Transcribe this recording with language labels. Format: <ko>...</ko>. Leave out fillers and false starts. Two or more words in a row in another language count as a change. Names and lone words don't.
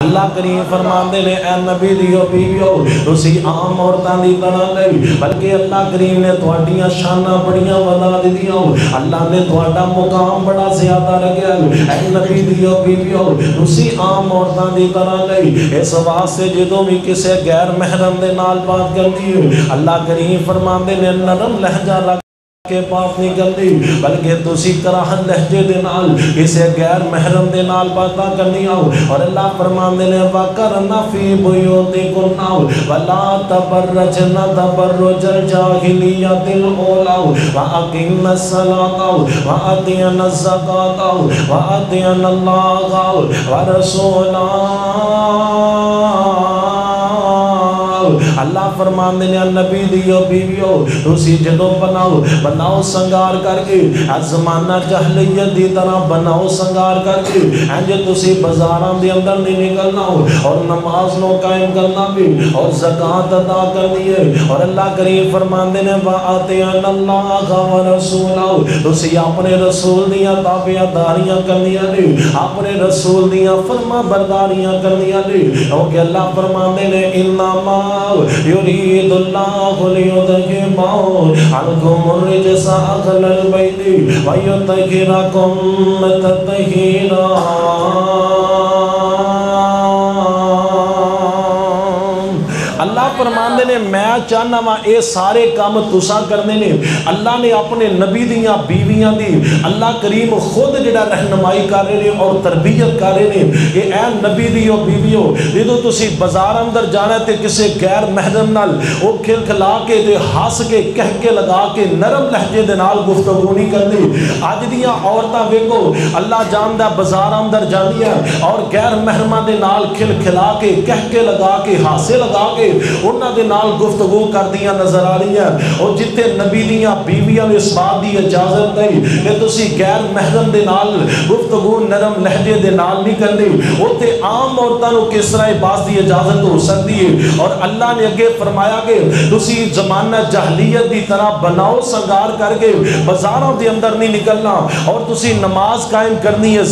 <pa>اللہ کریم فرماندے نے اے نبی دیو بیویو تسی عام عورتاں دی طرح نہیں بلکہ اللہ کریم نے تہاڈیاں شاناں بڑیاں ودا دتیاں اللہ نے تہاڈا مقام بڑا زیادہ رکھیا اے نبی دیو بیویو تسی عام عورتاں دی طرح نہیں اس واسطے جدوں بھی کسے غیر محرم دے نال بات کرتی ہے اللہ کریم فرماندے نے نرم لہجہ رکھ کے بات نہیں کرتی بلکہ تسی کراہت لہجے دے نال کسے غیر محرم دے نال باتاں کرنی آؤ اور اللہ فرماندے نے</pa> <ar>وَقَرْنَ فِي بُيُوتِكُنَّ وَلَا تَبَرَّجْنَ تَبَرُّجَ الْجَاهِلِيَّةِ الْأُولَىٰ وَأَقِمْنَ الصَّلَاةَ وَآتِينَ الزَّكَاةَ وَأَطِعْنَ اللَّهَ وَرَسُولَهُ</ar> <pa>اللہ فرماندے نے نبی دیو بیویو تسی جدوں بناؤ سنگار کر کے زمانہ جہلیت دی طرح بناؤ سنگار کر کے انج تسی بازاراں دے اندر نہیں نکلنا اور نماز نو قائم کرنا بھی اور زکات ادا کرنی ہے اور اللہ کریم فرماندے نے</pa> <ar>وَآتِيَنَ اللَّهَ وَرَسُولَهُ</ar> <pa>تسی اپنے رسول دیاں تابعداریاں کرنیاں نے اپنے رسول دیاں فرما برداریاں کرنیاں نے کیونکہ اللہ فرماندے نے</pa> <ar>انما يريد الله ليذهب عنكم الرجس أهل البيت ويطهركم تطهيرا</ar> <pa>اللہ فرماندے نے میں چاہنا وا اے سارے کام تساں کرنے نے اللہ نے اپنے نبی دیاں بیویاں دی اللہ کریم خود جڑا رہنمائی کر رہے ہیں اور تربیت کر رہے ہیں کہ اے نبی دیو بیویو جدوں تسی بازار اندر جانا تے کسے غیر محرم نال او کھل کھلا کے تے ہس کے کہہ کے لگا کے نرم لہجے دے نال گفتگو نہیں کرنی اج دیاں عورتاں ویکھو اللہ جاندا بازار اندر جاندیاں اور غیر محرماں دے نال کھل کھلا کے کہہ کے لگا کے ہاسے لگا کے انہاں دے نال گفتگو کر دیاں نظر آ رہی ہیں اور جتے نبی دیاں بیویاں نے اس بات دی اجازت نہیں کہ تسی غیر محرم دے نال گفتگو نرم لہجے دے نال نہیں کرنی اوتے عام عورتاں نو کس طرح باز دی اجازت ہو سکتی ہے اور اللہ نے اگے فرمایا کہ تسی زمانہ جہلیت دی طرح بناؤ سنگار کر کے بازاراں دے اندر نہیں نکلنا اور تسی نماز قائم کرنی ہے</pa>